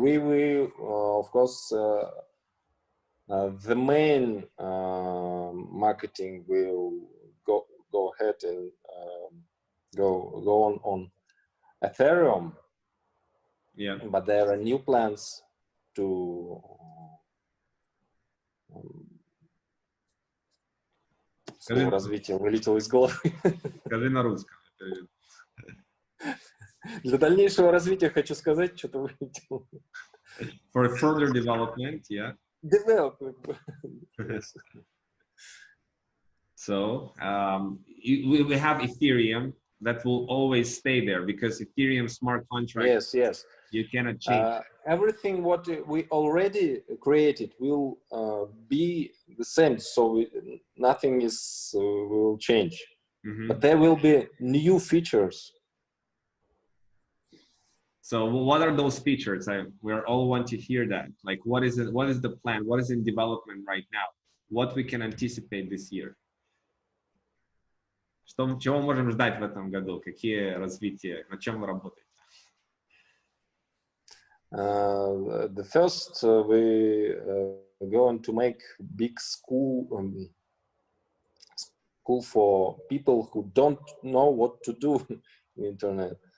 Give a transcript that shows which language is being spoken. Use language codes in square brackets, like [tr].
[en] We of course the main marketing will go ahead and go on Ethereum. Yeah. But there are new plans to [ru] слово развитие вылетело из головы. Скажи на русском. Для дальнейшего развития хочу сказать, что-то вылетело. [en] For further development, yeah. Development. Yes. So we have Ethereum that will always stay there, because Ethereum smart contract. Yes. You cannot change. Everything what we already created will be the same, so nothing will change. But there will be new features. So what are those features? We all want to hear that. Like, what is it? What is the plan? What is in development right now? What we can anticipate this year? [ru] Чего можем ждать в этом году? Какие развития? Над чем вы работаете? [en] The first, we going to make big school for people who don't know what to do in internet.